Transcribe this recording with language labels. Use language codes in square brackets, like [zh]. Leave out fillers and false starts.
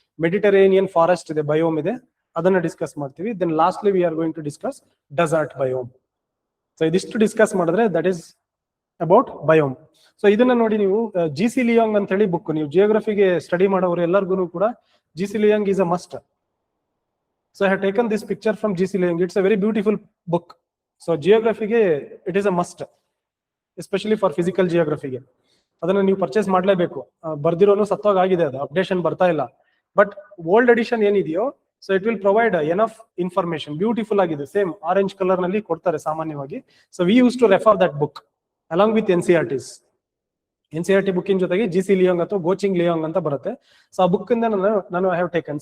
[kn] Mediterranean forest ಇದೆ, biome ಇದೆ, ಅದನ್ನ ಡಿಸ್ಕಸ್ ಮಾಡ್ತೀವಿ. [en] Then lastly we are going to discuss desert biome. [kn] So ಇದಿಷ್ಟು ಡಿಸ್ಕಸ್ ಮಾಡಿದ್ರೆ [en] That is about biome. [kn] So ಇದನ್ನ ನೋಡಿ ನೀವು ಜಿ.ಸಿ. ಲಿಯಾಂಗ್ ಅಂತ ಹೇಳಿ ಬುಕ್, ನೀವು ಜಿಯೋಗ್ರಫಿಗೆ ಸ್ಟಡಿ ಮಾಡೋರು ಎಲ್ಲರಿಗೂ ಕೂಡ ಜಿ.ಸಿ. [en] Liang is a must. So I have taken this picture from G.C. Liang. It's a very beautiful book. So geography ge it is a must, especially for physical geography ge. [kn] ಅದನ್ನ ನೀವು purchase ಮಾಡಲೇಬೇಕು. ಬರ್ದಿರೋನು ಸತ್ತೋಗ ಆಗಿದೆ, ಅದು updation ಬರ್ತಾ ಇಲ್ಲ. But old edition ಏನಿದೆಯೋ [en] So it will provide enough information. [kn] Beautiful ಆಗಿದೆ, same orange colour ನಲ್ಲಿ ಕೊಡ್ತಾರೆ ಸಾಮಾನ್ಯವಾಗಿ. [en] So we use to refer that book along with NCERTs. [kn] NCERT ಬುಕ್ಕಿನ ಜೊತೆಗೆ ಜಿ.ಸಿ. ಲಿಯಾಂಗ್ ಅಥವಾ ಗೋಚಿಂಗ್ ಲಿಯಾಂಗ್ ಅಂತ ಬರುತ್ತೆ. ಸೊ ಆ ಬುಕ್ ಇಂದ ನಾನು [en] Have taken.